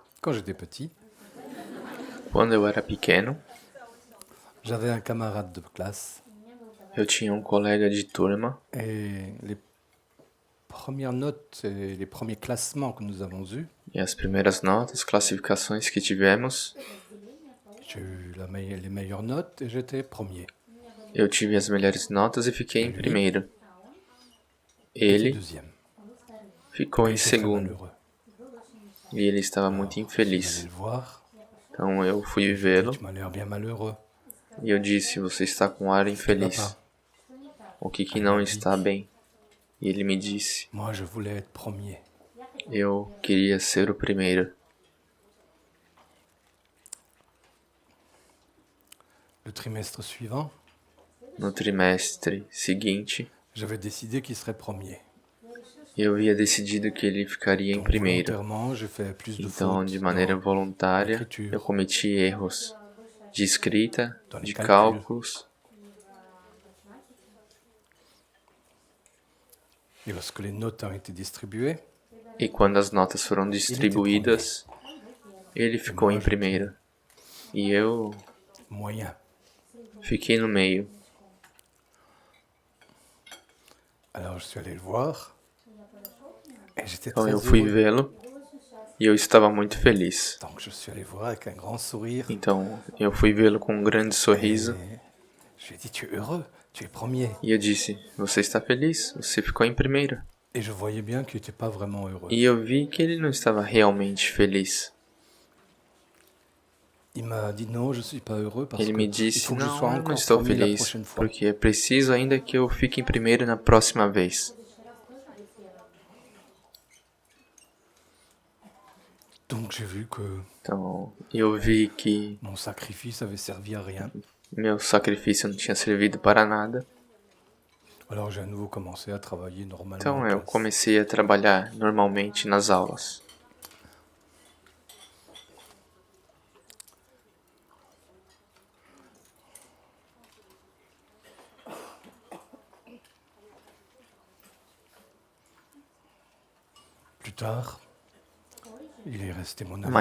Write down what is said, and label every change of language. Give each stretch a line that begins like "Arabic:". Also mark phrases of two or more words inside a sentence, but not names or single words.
French: quand j'étais petit,
Portuguese: Quando eu era pequeno,
French: j'avais un camarade de classe
Portuguese: eu tinha um colega de turma
French: et les premières notes et les premiers classements que nous avons eus,
Portuguese: e as primeiras notas, classificações que tivemos,
French: j'ai eu les meilleures notes et j'étais premier.
Portuguese: eu tive as melhores notas e fiquei
French: Et
Portuguese: em
French: lui
Portuguese: primeiro.
French: était
Portuguese: Ele
French: deuxième.
Portuguese: ficou
French: Il
Portuguese: em
French: était très
Portuguese: segundo
French: malheureux.
Portuguese: e ele estava muito
French: Alors, je suis allé
Portuguese: infeliz.
French: le voir
Portuguese: Então eu fui
French: et je lui ai dit,
Portuguese: vê-lo
French: tu m'as l'air bien malheureux.
Portuguese: e eu disse: Você está com ar
French: Qu'est-ce qui va
Portuguese: infeliz.
French: pas?
Portuguese: O que
French: Ah, il
Portuguese: não
French: m'a dit,
Portuguese: está bem? E ele me disse:
French: moi je voulais être premier.
Portuguese: Eu queria ser o primeiro.
French: Le trimestre suivant,
Portuguese: No trimestre seguinte,
French: j'avais décidé qu'il serait premier.
Portuguese: eu havia decidido que ele ficaria em
French: Donc
Portuguese: primeiro.
French: volontairement, j'ai fait plus de
Portuguese: Então,
French: fautes
Portuguese: de maneira
French: dans
Portuguese: voluntária,
French: l'écriture,
Portuguese: eu cometi erros de escrita,
French: dans les
Portuguese: de
French: calculs.
Portuguese: cálculos.
French: Et lorsque les notes ont été distribuées,
Portuguese: E quando as notas foram distribuídas, ele ficou
French: moi,
Portuguese: em primeiro. E eu
French: moyen.
Portuguese: fiquei no meio.
French: Alors je suis allé le voir et j'étais
Portuguese: Então
French: très
Portuguese: eu fui
French: heureux.
Portuguese: vê-lo e eu estava muito feliz.
French: Donc je suis allé voir avec un grand sourire
Portuguese: Então eu fui vê-lo com um grande sorriso
French: et je lui ai dit, tu es heureux, tu es premier.
Portuguese: e eu disse: Você está feliz? Você ficou em primeiro.
French: Et je voyais bien qu'il n'était pas vraiment heureux.
Portuguese: E eu vi que ele não estava realmente feliz.
French: Il m'a dit non, je ne suis pas heureux parce
Portuguese: Ele
French: que
Portuguese: me
French: il
Portuguese: disse:
French: faut que je sois
Portuguese: Não, eu não
French: encore
Portuguese: estou
French: premier la
Portuguese: feliz,
French: prochaine fois.
Portuguese: porque é preciso ainda que eu fique em primeiro na próxima vez.
French: Donc j'ai vu que
Portuguese: Então eu vi que
French: mon sacrifice avait servi à rien.
Portuguese: meu sacrifício não tinha servido para nada.
French: Alors j'ai à nouveau commencé à travailler normalement
Portuguese: Então
French: en
Portuguese: eu
French: classe.
Portuguese: comecei a trabalhar normalmente nas aulas.
French: Plus tard, il est resté mon ami